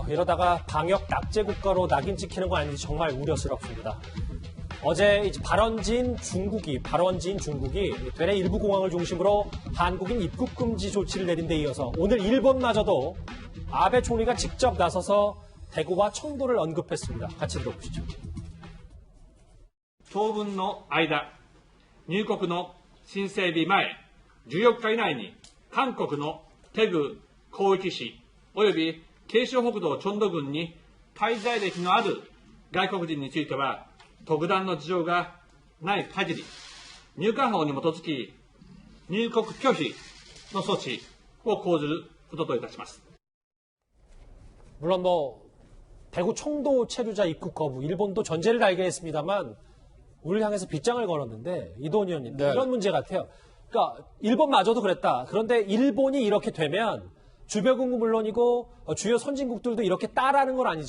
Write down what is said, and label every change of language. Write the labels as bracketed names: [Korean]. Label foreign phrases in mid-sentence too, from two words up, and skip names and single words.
[Korean] 이러다가 방역 낙제 국가로 낙인 찍히는 거 아닌지 정말 우려스럽습니다. 어제 이제 발원지인 중국이 되레 일부 공항을 중심으로 한국인 입국 금지 조치를 내린 데 이어서 오늘 일본마저도 아베 총리가 직접 나서서 대구와 청도를 언급했습니다. 같이 들어보시죠. [Japanese] 当分の間、入国の申請日前14日以内に韓国のテグ広域市及び慶尚北道チョンド郡に滞在歴のある外国人については特段の事情がない限り、入管法に基づき入国拒否の措置を講ずることといたします。 [Korean] 물론 대구 청도 체류자 입국 거부, 일본도 전제를 달게 했습니다만 우리를 향해서 빗장을 걸었는데 이도훈 의원님 이런 문제 같아요. 그러니까 일본마저도 그랬다. 그런데 일본이 이렇게 되면 주변국은 물론이고 주요 선진국들도 이렇게 따라하는 건 아니지.